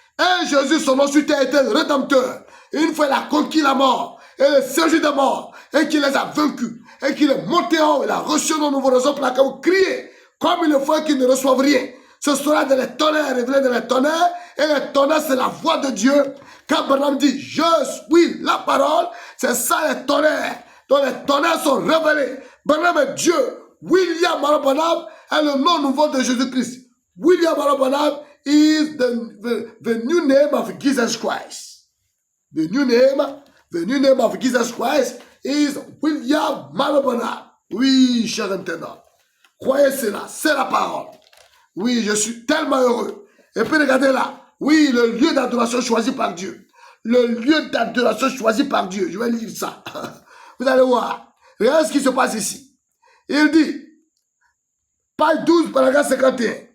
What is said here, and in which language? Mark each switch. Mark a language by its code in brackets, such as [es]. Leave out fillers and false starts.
[fr] Et Jésus, son nom sur terre, était le Rédempteur. Et une fois, il a conquis la mort et le séjour de mort et qu'il les a vaincus et qu'il est monté en haut. Il a reçu nos nouveaux raisons pour laquelle vous criez comme il le faut qu'ils ne reçoivent rien. Ce sera dans les tonnerres, révélé dans les tonnerres. Et les tonnerres, c'est la voix de Dieu. Quand Branham dit, je suis la parole, c'est ça les tonnerres. Donc les tonnerres sont révélés. Branham est Dieu. William Branham est le nom nouveau de Jésus-Christ. [en] William Branham is the new name of Jesus Christ. The new name of Jesus Christ is William Branham. [fr] Oui, cher internaute. Croyez cela, c'est la parole. Oui, je suis tellement heureux. Et puis regardez là. Oui, le lieu d'adoration choisi par Dieu. Le lieu d'adoration choisi par Dieu. Je vais lire ça. Vous allez voir. Regardez ce qui se passe ici. Il dit, page 12, paragraphe 51.